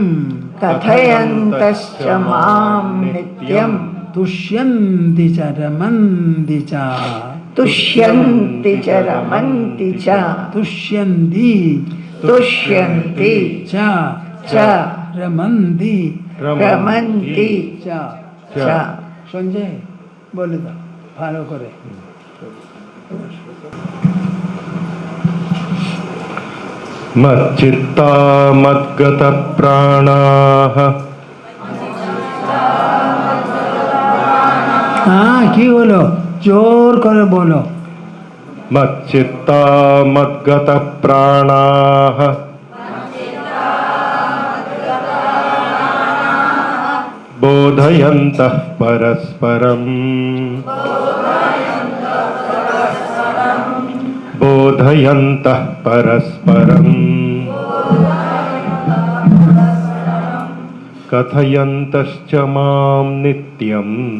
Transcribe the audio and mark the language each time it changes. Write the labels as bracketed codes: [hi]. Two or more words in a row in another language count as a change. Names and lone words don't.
[sa] कथयन्तश्च मां नित्यं तुष्यन्ति च रमन्ति च तुष्यन्ति च रमन्ति च तुष्यन्ति तुष्यन्ति च च रमन्ति रमन्ति च। च। [bn] সঞ্জয় বলে দাও ভালো করে। [sa] मच्चित्ता मद्गत प्राणाः [bn] হ্যাঁ কি হলো, জোর করে বলো। [sa] मच्चित्ता मद्गत प्राणाः बोधयन्तः परस्परम् बोधयन्तः परस्परम् कथयन्तश्च मां नित्यम्